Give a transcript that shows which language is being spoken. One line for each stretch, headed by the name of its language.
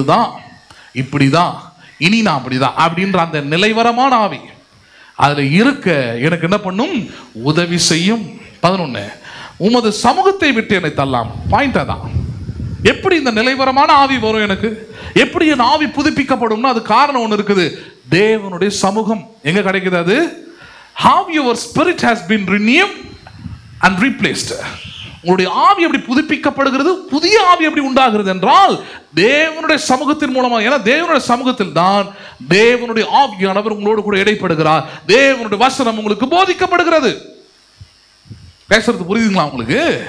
Tamil: இதுதான், இப்படி தான், இனி நான் அப்படிதான் அப்படின்ற அந்த நிலைவரமான ஆவி அதில் இருக்க எனக்கு என்ன பண்ணும்? உதவி செய்யும். 11 உமது சமூகத்தை விட்டு என்னை தள்ளலாம். பாயிண்டா தான். எப்படி இந்த நிலைவரமான ஆவி வரும் எனக்கு? எப்படி என் ஆவி புதுப்பிக்கப்படும்னா அது காரணம் ஒன்று இருக்குது. தேவனுடைய சமூகம் எங்க கிடைக்குது? அது
English: how your spirit has been renewed and replaced.
Tamil: உங்களுடைய ஆவி எப்படி புதுப்பிக்கப்படுகிறது, புதிய ஆவி எப்படி உண்டாகிறது என்றால் தேவனுடைய சமூகத்தின் மூலமாக. ஏன்னா தேவனுடைய சமூகத்தில் தான் தேவனுடைய ஆவியானவர் உங்களோடு கூட இடைப்படுகிறார். தேவனுடைய வசனம் உங்களுக்கு போதிக்கப்படுகிறது. பேசுறது புரியுதுங்களா உங்களுக்கு?